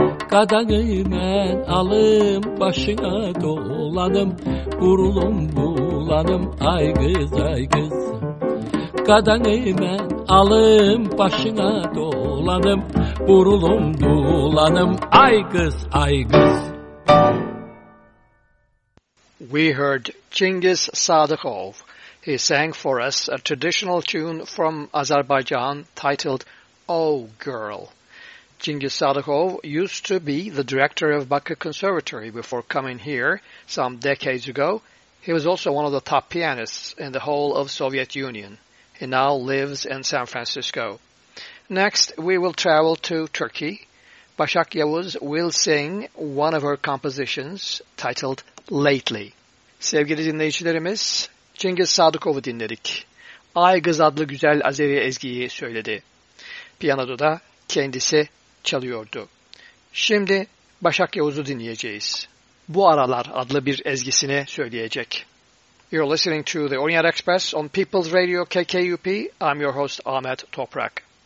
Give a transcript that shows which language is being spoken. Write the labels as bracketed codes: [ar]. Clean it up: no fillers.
[az] Kadanı ben alım başına dolanım, burulum bulanım, ay kız, ay kız. Kadanı ben alım başına dolanım, burulum bulanım, ay kız, ay kız. [en] We heard Cengiz Sadıkov. He sang for us a traditional tune from Azerbaijan titled "Oh Girl." Cengiz Sadıkov used to be the director of Bakı Conservatory before coming here some decades ago. He was also one of the top pianists in the whole of Soviet Union. He now lives in San Francisco. Next, we will travel to Turkey. Başak Yavuz will sing one of her compositions titled "Lately." [tr] Sevgili dinleyicilerimiz, Cengiz Sadıkov'u dinledik. Ay Kız adlı güzel Azeri ezgiyi söyledi. Piyanoda da kendisi çalıyordu. Şimdi Başak Yavuz'u dinleyeceğiz. Bu Aralar adlı bir ezgisini söyleyecek. [en] You're listening to the Orient Express on People's Radio KKUP. I'm your host Ahmet Toprak.